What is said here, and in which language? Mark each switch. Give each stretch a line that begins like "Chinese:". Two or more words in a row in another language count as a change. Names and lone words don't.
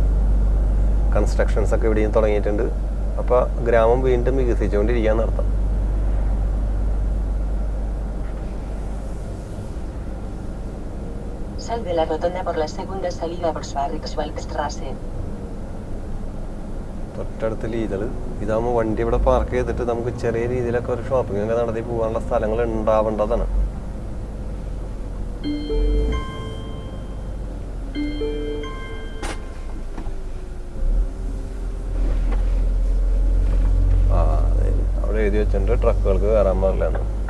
Malayalam: കൺസ്ട്രക്ഷൻസ് ഒക്കെ ഇവിടെയും തുടങ്ങിയിട്ടുണ്ട്. അപ്പോൾ ഗ്രാമം വീണ്ടും വികസിച്ചുകൊണ്ടിരിക്കുകയെന്ന് അർത്ഥം.
Spanish: Sal de la rotonda por la segunda salida por Schwarzwaldstraße.
Malayalam: തൊട്ടടുത്ത് ലീതൾ. ഇതാകുമ്പോൾ വണ്ടി ഇവിടെ പാർക്ക് ചെയ്തിട്ട് നമുക്ക് ചെറിയ രീതിയിലൊക്കെ ഒരു ഷോപ്പിംഗ് ഒക്കെ നടത്തി പോകാനുള്ള സ്ഥലങ്ങൾ ഉണ്ടാവേണ്ടതാണ്. അവിടെ എഴുതി വെച്ചിട്ടുണ്ട് ട്രക്കുകൾക്ക് കയറാൻ പാടില്ലെന്ന്.